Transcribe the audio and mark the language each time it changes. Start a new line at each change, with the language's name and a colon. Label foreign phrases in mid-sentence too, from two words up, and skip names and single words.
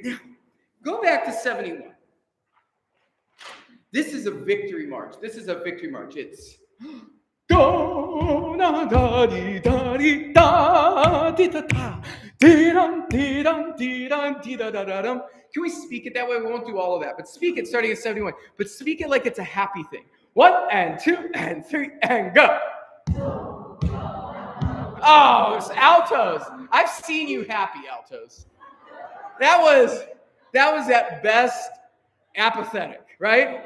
English: Now, go back to 71. This is a victory march. It's do na da di da di da di da da di dum di dum di dum di da da da dum. Can we speak it that way? We won't do all of that, but speak it starting at 71. But speak it like it's a happy thing. 1 and 2 and 3 and go. Oh, it's altos. I've seen you happy, altos. That was at best apathetic, right?